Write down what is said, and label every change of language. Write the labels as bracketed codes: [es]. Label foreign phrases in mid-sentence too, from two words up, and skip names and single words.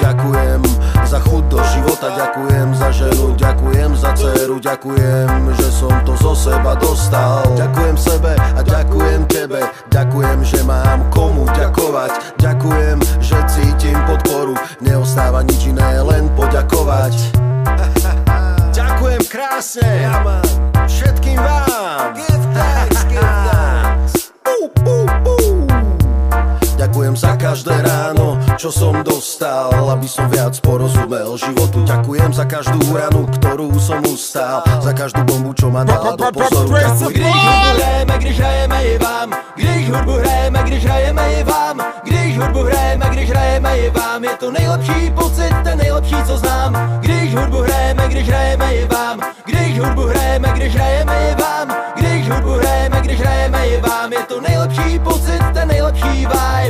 [sk] Ďakujem za chuť do života, ďakujem za ženu, ďakujem za dceru, ďakujem, že som to zo seba dostal. Ďakujem sebe a ďakujem tebe, ďakujem, že mám komu ďakovať. Ďakujem, že cítim podporu, neostáva nič iné, len poďakovať. Ďakujem krásne všetkým vám. [en] Give thanks, give thanks. [sk] Ďakujem za každé ráno, čo som dostal, aby som viac porozumel životu. Ďakujem za každú ranu, ktorú som ustál, za každú bombu, čo ma dala do pozoru. [cs] Když hudbu hrajeme, když hrajeme i vám, když hudbu hrajeme, když hrajeme i vám, když hudbu hrajeme, když hrajeme i vám, je to nejlepší pocit, ten nejlepší, co znám. Když hudbu hrajeme, když hrajeme i vám, když hudbu hrajeme, když hrajeme i vám, když hudbu hrajeme, když hrajeme i vám, je to nejlepší pocit, ten nejlepší vibe.